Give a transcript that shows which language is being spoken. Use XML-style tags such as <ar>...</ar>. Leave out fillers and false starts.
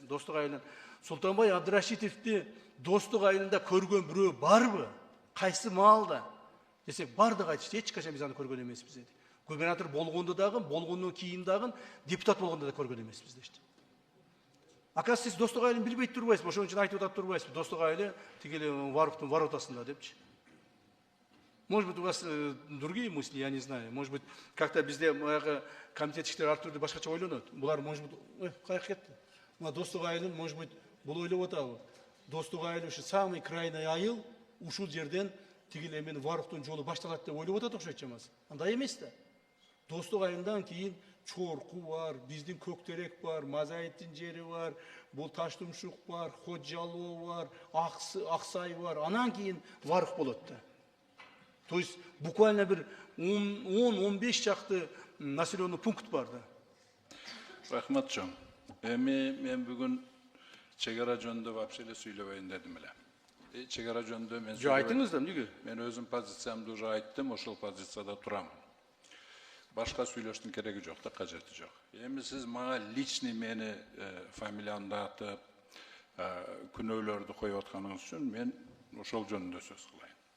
<ky>Достук айылынан Султанбай Абдрашитовди Достук айылында көргөн бирөө барбы? Кайсы маалда? Десек, бардык айтышты, эч качан биз аны көргөн эмеспиз деди. Губернатор болгондо дагы, болгондон кийин дагы, депутат болгондо да көргөн эмеспиз дешти.</ky> <ru>Оказывается,</ru> <ky>сиз Достук айылын билбей турбайсыз, ошон үчүн айтып атап турбайсыз. Достук айылы тигили Варуктун воротасында депчи.</ky> <ru>Может быть, у вас другие мысли, я не знаю. Может быть, как-то</ru> <ky>bizde комитет иштери ар түрдүү башкача ойлонот. Булар,</ky> <ru>может быть,</ru> <ky>каяка кетти? Мына Достук айылын,</ky> <ru>может быть,</ru> <ky>бул ойлоп атабы. Достук айылы ушу</ky> <ru>самый крайний</ru> <ky>айыл, ушул жерден тигил эмен Варуктун жолу башталат деп ойлоп атат окшойт чамасы. Андай эмес да. Достук айылдан кийин Чорку бар, биздин Көктерек бар, Мазайыттын жери бар, бул Таштумшук бар, Ходжалоо бар, Аксай бар. Анан кийин Варук болот да.</ky> <ru>То есть буквально</ru> <ky>bir 10-15 чакты</ky> <ru>населенный пункт</ru> <ky>бар да. Рахматчон. Мен бүгүн чегара жөнүндө</ky> <ru>вообще</ru> <ky>эле сүйлөбөйүн дедим эле. Чегара жөнүндө мен Жо айтыңыз да, эмнеге? Мен өзүм позициямды</ky> <ru>уже</ru> <ky>айттым, ошол позицияда турамын. Башка сүйлөштүн кереги жок да, кажети жок. Эми сиз мага</ky> <ru>личный</ru> <ky>мени фамилиямды атып, күнөөлөрдү коюп атканыңыз үчүн мен ошол жөнүндө сөз кылайын.</ky>